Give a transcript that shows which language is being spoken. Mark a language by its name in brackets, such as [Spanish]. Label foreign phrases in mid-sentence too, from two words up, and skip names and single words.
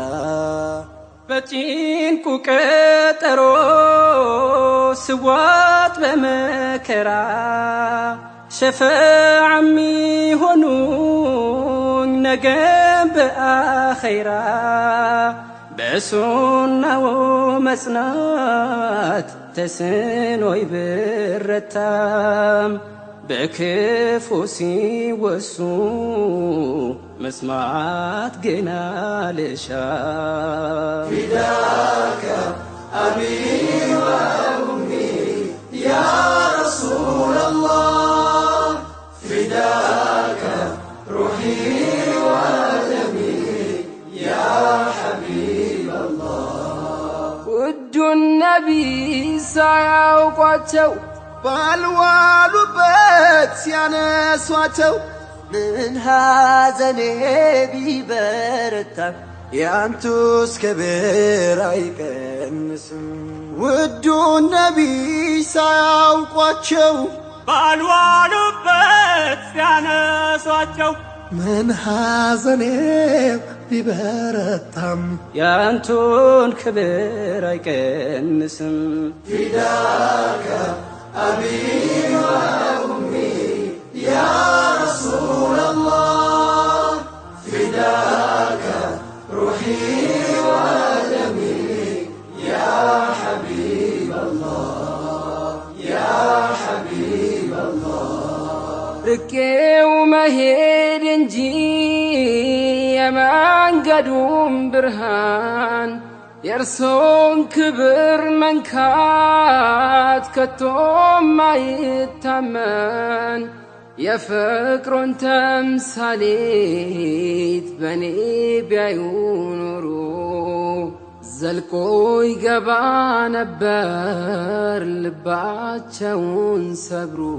[Amharic] በጭንቁ ቀጠሮ ስዋጥ በመከራ ሸፈዓ ሚሆኑኝ ነገም በአኸይራ በሱናው መጽናት ተስኖይ ብረታም በክፉ ሲወሱ መስማት ገና ልሻ [Arabic] فداك أبي وأمي يا رسول الله روحي وألمي يا حبيب الله [Amharic] ውዱ ነቢይ ሳያውቋቸው ባልዋሉበት ሲያነሷቸው ምን ሐዘኔ ቢበረታም ያንቱስ ክብር አይቀንስም ውዱ ነቢይ ሳያውቋቸው ባልዋሉበት ሲያነሷቸው ምን ሐዘኔ ቢበረታም ያንቱን ክብር አይቀንስም [Arabic] فداك أبي وأمي يا رسول الله فداك روحي وألمي يا حبيب الله يا حبيب الله [Amharic] ርቄው መሄድ እንጂ የመንገዱም ብርሃን የእርሶን ክብር መንካት ከቶም አይታመን የፍቅሮን ተምሳሌት በኔ ቢያዩ ኖሮ ዘልቆ ይገባ ነበር ልባቸውን ሰብሮ